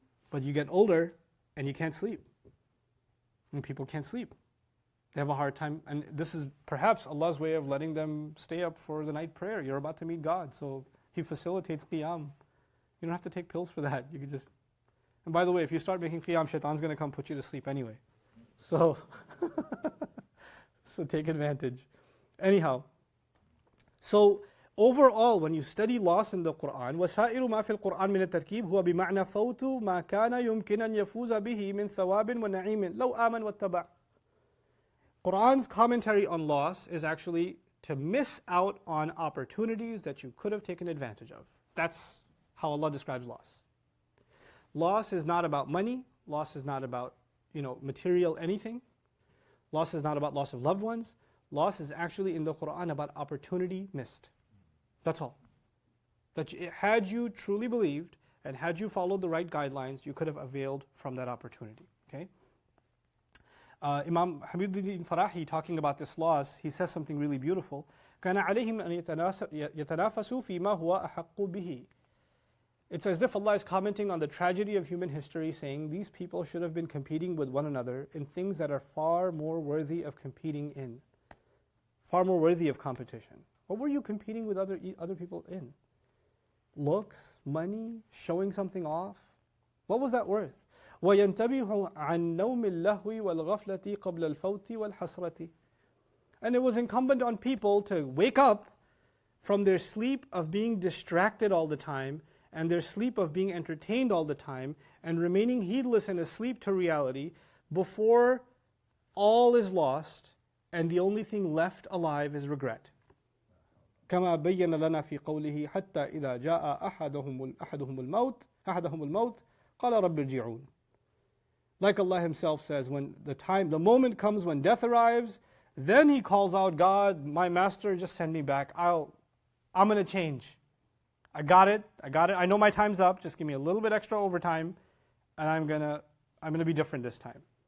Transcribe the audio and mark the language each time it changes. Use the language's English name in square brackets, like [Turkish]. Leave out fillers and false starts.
[English] But you get older and you can't sleep. And people can't sleep. They have a hard time. And this is perhaps Allah's way of letting them stay up for the night prayer. You're about to meet God. So He facilitates qiyam. You don't have to take pills for that. You can just... And by the way, if you start making qiyam, shaitan's going to come put you to sleep anyway. So, so take advantage. Anyhow, so overall, when you study loss in the Quran, [Arabic] وَسَائِرُ مَا فِي الْقُرْآنِ مِنَ التَّرْكِيبِ هُوَ بِمَعْنَى فَوْتُ مَا كَانَ يُمْكِنَ أَنْ يَفُوزَ بِهِ مِنْ ثَوَابٍ وَنَعِيمٍ لَوْ آمَنْ وَاتَّبَعَ. [English] Quran's commentary on loss is actually to miss out on opportunities that you could have taken advantage of. That's how Allah describes loss. Loss is not about money. Loss is not about, material anything. Loss is not about loss of loved ones. Loss is actually in the Quran about opportunity missed. That's all. That had you truly believed and had you followed the right guidelines, you could have availed from that opportunity. Okay. Imam Habibuddin Farahi, talking about this loss, he says something really beautiful. [Arabic] كان عليهم أن يتنافسوا فيما هو أحق به. [English] It's as if Allah is commenting on the tragedy of human history, saying these people should have been competing with one another in things that are far more worthy of competing in, far more worthy of competition. What were you competing with other people in? Looks, money, showing something off? What was that worth? [Arabic] وَيَنْتَبِهُ عَنْ نَوْمِ اللَّهْوِ وَالْغَفْلَةِ قَبْلَ الْفَوْتِ وَالْحَسْرَةِ. [English] And it was incumbent on people to wake up from their sleep of being distracted all the time and their sleep of being entertained all the time and remaining heedless and asleep to reality before all is lost and the only thing left alive is regret. [Arabic] كما بين لنا في قوله حتى إذا جاء أحدهم الموت قال رب ارجعون. [English] Like Allah Himself says, when the moment comes when death arrives, then he calls out, God, my master, just send me back. I'm going to change. I got it. I know my time's up. Just give me a little bit extra overtime, and I'm gonna be different this time.